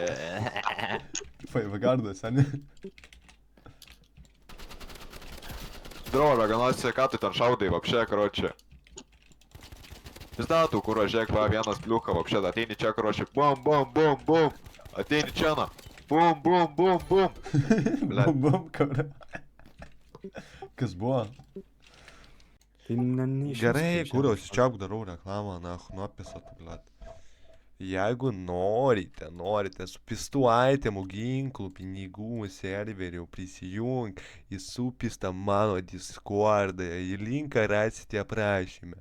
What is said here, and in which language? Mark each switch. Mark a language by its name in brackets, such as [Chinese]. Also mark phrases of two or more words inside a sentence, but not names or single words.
[Lithuanian] Faivagardas, ane? Drovė, ganasi, ką tu ten šaudai, vapšė, karočią. Pizdatų, kur žiūrėk, va, vienas pliuchą, vapšė, ateini čia, karočią, bum, bum, bum, bum. Ateini čia, na. Bum, bum, bum, bum. Bum, bum, kaura. Kas buvo? Tai neišvis. Gerai, kurios, čia darau reklamą, nuopisą, blet. Jeigu norite su pistų itemų, ginklų, pinigų, serverių prisijung į supistą mano Discordą, į linką rasite aprašyme.